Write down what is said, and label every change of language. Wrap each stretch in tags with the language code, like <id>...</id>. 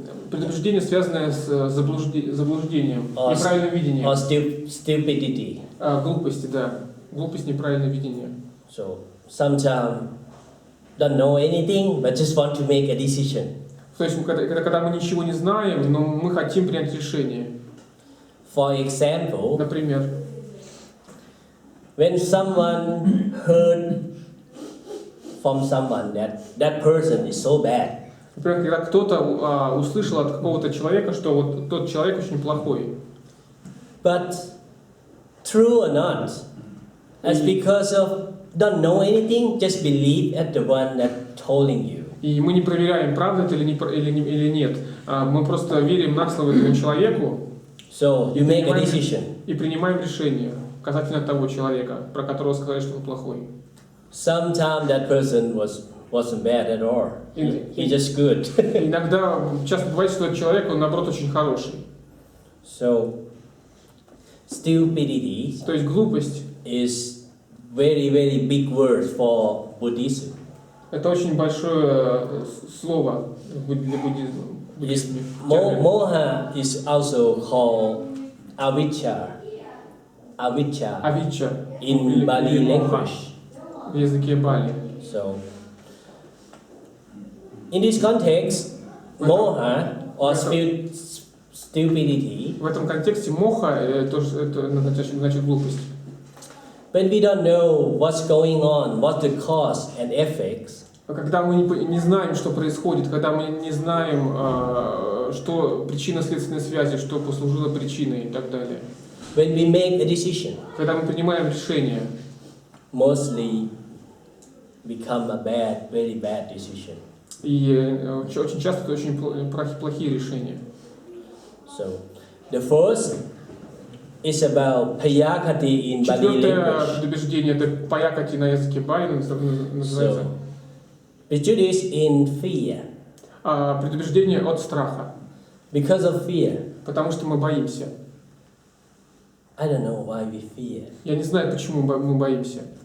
<ru>Предубеждение, связанное с заблуждением, неправильным видением.</ru> <en>Or stupidity.</en> <ru>Глупости, да. Глупость, неправильное видение.</ru> <en>So, sometimes don't know anything, but just want to make a decision.</en> <ru>То есть, когда мы ничего не знаем, но мы хотим принять решение.</ru> <en>For example,</en> <ru>например,</ru> <en>when someone heard from someone that person is so bad.</en> <ru>Например, когда кто-то услышал от какого-то человека, что вот тот человек очень плохой.</ru> <en>But true or not, as because of don't know anything, just believe at the one that telling you.</en> <ru>И мы не проверяем, правда это или нет. Мы просто верим на слово этому человеку.</ru> <en>So you make a decision.</en> <ru>И принимаем решение касательно того человека, про которого сказали, что он плохой.</ru> <en>Sometimes that person wasn't bad at all. He just good.</en> <ru>Иногда, часто бывает, что этот человек, он наоборот очень хороший.</ru> <en>So stupidity,</en> <ru>то есть глупость,</ru> <en>is very big word for Buddhism.</en> <ru>Это очень большое слово для буддизма.</ru> <en>Moha is also called avijja. Avijja in Bali language.</en> <ru>В языке Бали.</ru> <en>So, in this context, moha or stupidity.</en> <ru>В этом контексте моха это значит глупость.</ru> <en>When we don't know what's going on, what the cause and effects.</en> <ru>Когда мы не знаем, что происходит, когда мы не знаем, что причинно-следственной связи, что послужило причиной и так далее.</ru> <en>When we make a decision,</en> <ru>когда мы принимаем решение,</ru> <en>mostly become a very bad decision.</en> <ru>И очень часто это очень плохие решения.</ru> <en>So, the first is about payakati in Bali language.</en> <ru>Четвертое предубеждение это паякати на языке Бали называется.</ru> <en>Prejudice in fear.</en> <ru>Предубеждение от страха.</ru> <en>Because of fear.</en> <ru>Потому что мы боимся.</ru> <en>I don't know why we fear.</en> <ru>Я не знаю, почему мы боимся.</ru>